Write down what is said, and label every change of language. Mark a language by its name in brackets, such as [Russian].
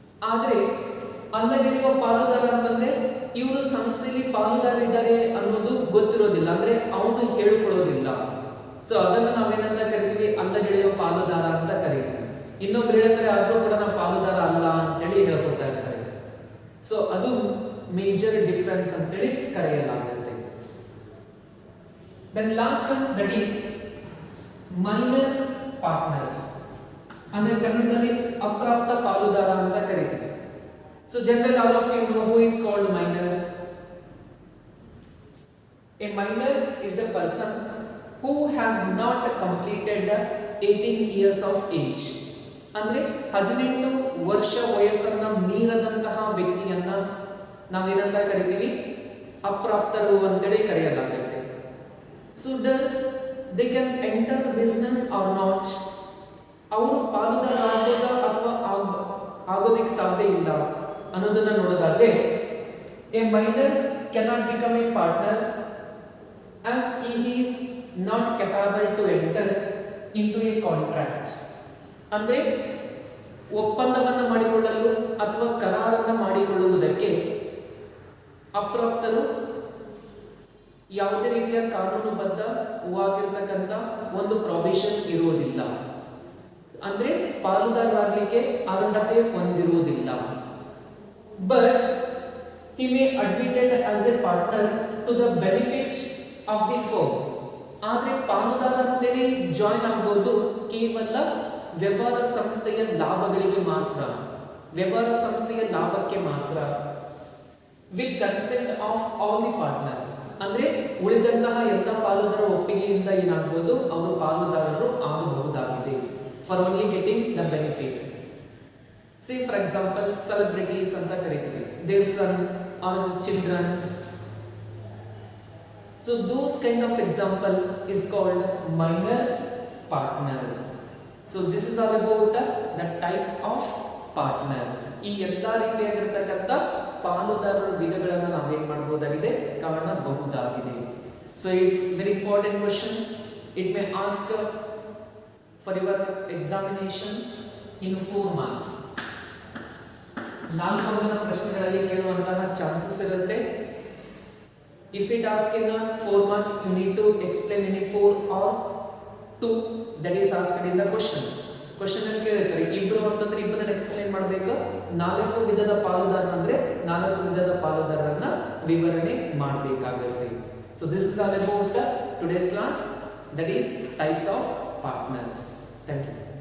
[Kannada] ಆದರೆ ಅಲ್ಲಗಳೆಯುವ ಪಾಲುದಾರ ಅಂತಂದ್ರೆ ಇವರು ಸಂಸ್ಥೆಯಲ್ಲಿ ಪಾಲುದಾರರಿದ್ದಾರೆ ಅನ್ನೋದು ಗೊತ್ತಿರೋದಿಲ್ಲ, ಅಂದ್ರೆ ಅವನು ಹೇಳಿಕೊಳ್ಳೋದಿಲ್ಲ. ಸೊ ಅದನ್ನು ನಾವೇನಂತ ಕರಿತೀವಿ? ಅಲ್ಲಗಳೆಯುವ ಪಾಲುದಾರ ಅಂತ ಕರೀತೀವಿ. ಇನ್ನೊಬ್ರು ಹೇಳ್ತಾರೆ ಆದ್ರೂ ಕೂಡ ನಾವು ಪಾಲುದಾರ ಅಲ್ಲ ಅಂತೇಳಿ ಹೇಳ್ಕೊತಾ ಇರ್ತಾರೆ. ಸೊ ಅದು ಮೇಜರ್ ಡಿಫರೆನ್ಸ್ ಅಂತೇಳಿ ಕರೆಯಲಾಗುತ್ತೆ. [English] Then last ones, that is minor partner. [Kannada] ಅಂದ್ರೆ ಕನ್ನಡದಲ್ಲಿ ಅಪ್ರಾಪ್ತ ಪಾಲುದಾರ ಅಂತ ಕರೀತೀವಿ. [English] So generally all of you know who is called minor. A minor is a person who has not completed 18 years of age. [Kannada] ಅಂದ್ರೆ 18 ವರ್ಷ ವಯಸ್ಸನ್ನ ಮೀರದಂತಹ ವ್ಯಕ್ತಿಯನ್ನ ನಾವೇನಂತ ಕರಿತೀವಿ? ಅಪ್ರಾಪ್ತರು ಅಂತೇಳಿ ಕರೆಯಲಾಗುತ್ತೆ. [English] So does they can enter the business or not? [Kannada] ಅವರು ಪಾಲುದಾರ ಆಗೋದಾ ಅಥವಾ ಆಗೋದಕ್ಕೆ ಸಾಧ್ಯ ಇಲ್ಲ ಅನ್ನೋದನ್ನ ನೋಡೋದಾದ್ರೆ, [English] a minor cannot become a partner as he is not capable to enter into a contract. [Kannada] ಅಂದ್ರೆ ಒಪ್ಪಂದವನ್ನು ಮಾಡಿಕೊಳ್ಳಲು ಅಥವಾ ಕರಾರನ್ನು ಮಾಡಿಕೊಳ್ಳುವುದಕ್ಕೆ ಅಪ್ರಾಪ್ತರು ಯಾವುದೇ ರೀತಿಯ ಕಾನೂನುಬದ್ಧವಾಗಿರ್ತಕ್ಕಂಥ ಒಂದು ಪ್ರೊವಿಷನ್ ಇರುವುದಿಲ್ಲ, ಅಂದ್ರೆ ಪಾಲುದಾರರಾಗಲಿಕ್ಕೆ ಅರ್ಹತೆ ಹೊಂದಿರುವುದಿಲ್ಲ. [English] But he may admitted as a partner to the benefit of the firm. [Kannada] ಆದರೆ ಪಾಲುದಾರ ಅಂತೇಳಿ ಜಾಯಿನ್ ಆಗಬಹುದು ಕೇವಲ ವ್ಯವಹಾರ ಸಂಸ್ಥೆಯ ಲಾಭಗಳಿಗೆ ಮಾತ್ರ, ವ್ಯವಹಾರ ಸಂಸ್ಥೆಯ ಲಾಭಕ್ಕೆ ಮಾತ್ರ, [English] With consent of all the partners. [Kannada] ಅಂದ್ರೆ ಉಳಿದಂತಹ ಎಲ್ಲ ಪಾಲುದಾರ ಒಪ್ಪಿಗೆಯಿಂದ ಏನಾಗಬಹುದು? ಅವರು ಪಾಲುದಾರರು ಆಗಬಹುದಾಗಿದೆ. [English] For only getting the benefit. See for example celebrities [Kannada] ಅಂತ ಕರೀತೀವಿ, [English] Their son are childrens. So those kind of example is called minor partner. So this is all about the types of partners. [Kannada] ಈ ಎಲ್ಲ ರೀತಿಯಾಗಿರತಕ್ಕಂಥ ಪಾಲುದಾರರ ವಿಧಗಳನ್ನು ನಾವೇನು ಮಾಡಬಹುದಾಗಿದೆ ಕಾಣಬಹುದಾಗಿದೆ. [English] So it's very important question. It may ask for your examination in 4 marks. [Kannada] 4 ಅಂಕದ ಪ್ರಶ್ನೆಗಳಲ್ಲಿ ಕೇಳುವಂತಹ chances ಇರುತ್ತೆ. [English] If it asks in a 4 mark, you need to explain any 4 or 2 that is asked in the question. [Kannada] Question ಅಲ್ಲಿ ಕೇಳಿರ್ತಾರೆ ಇಬ್ರು ಅಂತಂದ್ರೆ ಇಬ್ಬರನ್ನ explain ಮಾಡಬೇಕು. 4 ವಿಧದ ಪಾಲುದಾರರು ಅಂದ್ರೆ 4 ವಿಧದ ಪಾಲುದಾರರನ್ನ ವಿವರಣೆ ಮಾಡಬೇಕಾಗುತ್ತೆ. [English] So this is all about today's class, that is types of partners. Thank you.